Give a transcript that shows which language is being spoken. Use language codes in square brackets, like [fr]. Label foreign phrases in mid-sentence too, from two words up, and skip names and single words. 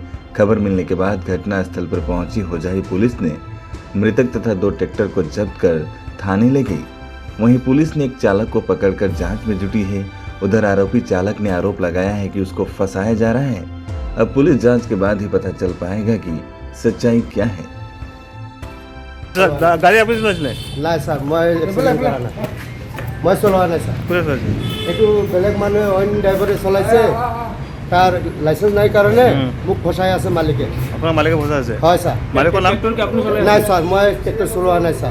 [hi] खबर मिलने के बाद घटनास्थल पर पहुंची होजाई पुलिस ने मृतक तथा 2 ट्रैक्टर को जब्त कर थाने ले गई। वहीं पुलिस ने एक चालक को पकड़कर जांच में जुटी है। उधर आरोपी चालक ने आरोप लगाया है कि उसको फंसाया जा रहा है। अब पुलिस जांच के बाद ही पता चल पाएगा कि सच्चाई क्या है। [as] গাড়ী আপুনি চলাইছিলে? নাই ছাৰ, মই এক্সিডেণ্ট কৰা নাই, মই চলোৱা নাই ছাৰ। কোনে চলাইছে? এইটো বেলেগ মানুহে অইন ড্ৰাইভাৰে চলাইছে, তাৰ লাইচেন্স নাই কাৰণে মোক ফচাই আছে মালিকে। আপোনাৰ মালিকে ফচাই আছে? হয় ছাৰ। মালিকৰ নাম? নাই ছাৰ, মই ট্ৰেক্টৰ চলোৱা নাই ছাৰ।